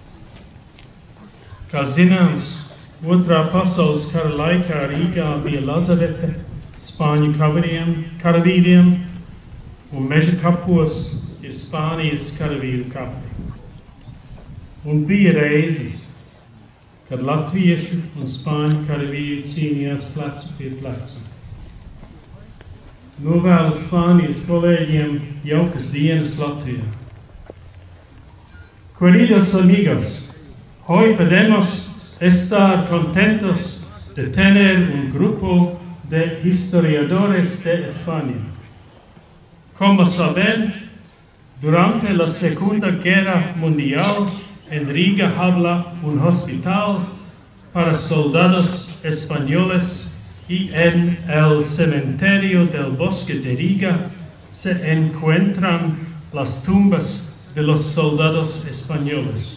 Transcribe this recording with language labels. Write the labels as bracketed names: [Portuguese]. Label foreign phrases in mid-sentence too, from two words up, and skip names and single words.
[Latvian] Kā zināms, Otrā pasaules kara laikā Rīgā bija lazarete spāņu karavīriem, un meža kapos ir Spānijas karavīru kapi. Un bija reizes, kad latviešu un spāņu karavīri cīnījās plecu pie pleca. Novēlu Spānijas kolēģiem jaukas dienas Latvijā. [Spanish] Queridos amigos, hoy podemos estar contentos de tener un grupo de historiadores de España. Como saben, durante la Segunda Guerra Mundial, en Riga había un hospital para soldados españoles y en el cementerio del Bosque de Riga se encuentran las tumbas de los soldados españoles.